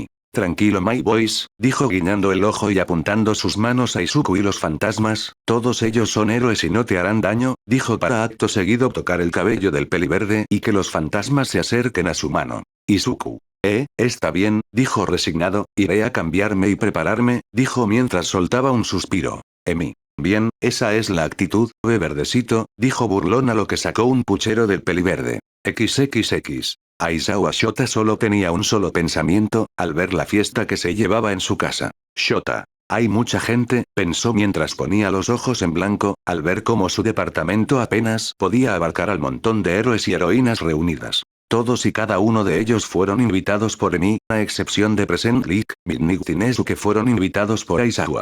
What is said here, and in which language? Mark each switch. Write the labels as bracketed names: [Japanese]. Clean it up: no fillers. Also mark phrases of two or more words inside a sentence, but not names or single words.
[Spanish] Tranquilo [English] my boys, [Spanish] dijo guiñando el ojo y apuntando sus manos a Izuku y los fantasmas, todos ellos son héroes y no te harán daño, dijo para acto seguido tocar el cabello del peliverde y que los fantasmas se acerquen a su mano. Izuku. Está bien, dijo resignado, iré a cambiarme y prepararme, dijo mientras soltaba un suspiro. Emi. Bien, esa es la actitud, verdecito, dijo burlón a lo que sacó un puchero del peliverde. XXX. Aizawa Shota solo tenía un solo pensamiento, al ver la fiesta que se llevaba en su casa. Shota. Hay mucha gente, pensó mientras ponía los ojos en blanco, al ver cómo su departamento apenas podía abarcar al montón de héroes y heroínas reunidas. Todos y cada uno de ellos fueron invitados por Emi, a excepción de Present League, Midnight y Nezu que fueron invitados por Aizawa.